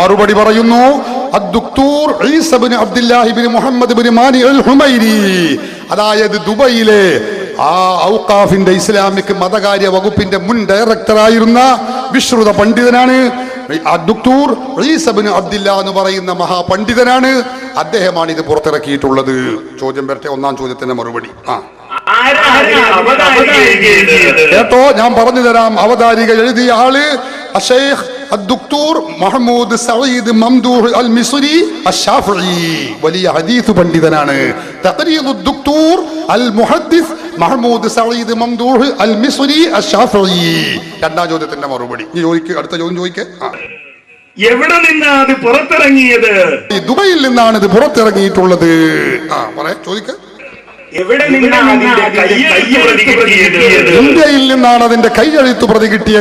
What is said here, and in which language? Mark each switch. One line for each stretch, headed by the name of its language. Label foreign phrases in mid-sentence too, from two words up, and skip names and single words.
Malayalam: മറുപടി പറയുന്നു അദ്ദുക്തൂർ ഈസ ഇബ്നു അബ്ദുല്ലാഹി ഇബ്നു മുഹമ്മദ് ഇബ്നു മാനി അൽ ഹുമൈരി, അതായത് ദുബൈയിലെ ആ ഔഖാഫിന്റെ ഇസ്ലാമിക് മതകാര്യ വകുപ്പിന്റെ മുൻ ഡയറക്ടറായിരുന്ന വിശ്രുത പണ്ഡിതനാണ്. അദ്ദുക്തൂർ ഈസ ഇബ്നു അബ്ദുല്ലാ എന്ന് പറയുന്ന മഹാപണ്ഡിതനാണ്. അദ്ദേഹമാണ് ഇത് പുറത്തിറക്കിയിട്ടുള്ളത്. ചോദ്യം വരട്ടെ, ഒന്നാം ചോദ്യത്തിന്റെ മറുപടി. കേട്ടോ, ഞാൻ പറഞ്ഞു തരാം. അവതാരിക എഴുതിയ ആള് അശൈഖ് الدكتور محمود سعيد ممدوح المصري الشافعي, വലിയ ഹദീസ് പണ്ഡിതനാണ്. തഖരീദ് الدكتور المحدث محمود سعيد ممدوح المصري الشافعي. രണ്ടാം ചോദ്യത്തിന്റെ മറുപടി അടുത്ത ചോദ്യം ചോദിക്കേ. എവിടെ നിന്നാണ് അത് പുറത്തിറങ്ങിയത്? ദുബൈയിൽ നിന്നാണ് ഇത് പുറത്തിറങ്ങിയിട്ടുള്ളത്. പറയാ ചോദിക്ക. ഇന്ത്യയിൽ നിന്നാണ് അതിന്റെ കൈയെഴുത്ത് പ്രതി കിട്ടിയത്.